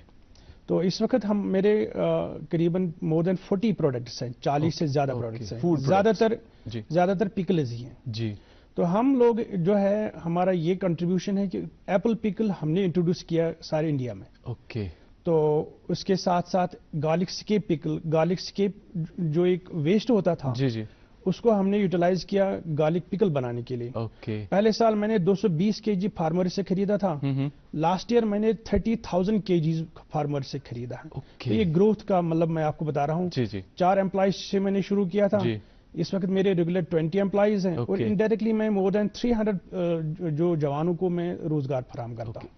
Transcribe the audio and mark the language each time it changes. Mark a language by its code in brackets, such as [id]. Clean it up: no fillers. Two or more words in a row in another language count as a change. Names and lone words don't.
[ur] تو اس وقت میرے قریباً [en] more than [ur] 40 پروڈکٹس ہیں, 40 سے زیادہ پروڈکٹس ہیں, زیادہ تر پکلز ہی ہیں. جی تو ہم لوگ جو ہے, ہمارا یہ کنٹریبیوشن ہے کہ [en] apple pickle [ur] ہم نے انٹروڈیوس کیا سارے انڈیا میں. اوکے, تو اس کے ساتھ ساتھ [en] garlic scape pickle, garlic scape [ur] جو ایک ویسٹ ہوتا تھا, جی جی, اس کو ہم نے یوٹیلائز کیا [en] garlic pickle [ur] بنانے کے لیے. اوکے, پہلے سال میں نے 220 kg فارمر سے خریدا تھا, [en] last year [ur] میں نے 30,000 kg فارمر سے خریدا ہے. اوکے, یہ گروتھ کا مطلب میں آپ کو بتا رہا ہوں. جی جی, 4 امپلائیز سے میں نے شروع کیا تھا, اس وقت میرے ریگولر 20 امپلائیز ہیں, اور انڈائریکٹلی میں [en] more than [ur] 300 جو جوانوں کو میں روزگار فراہم کرتا ہوں.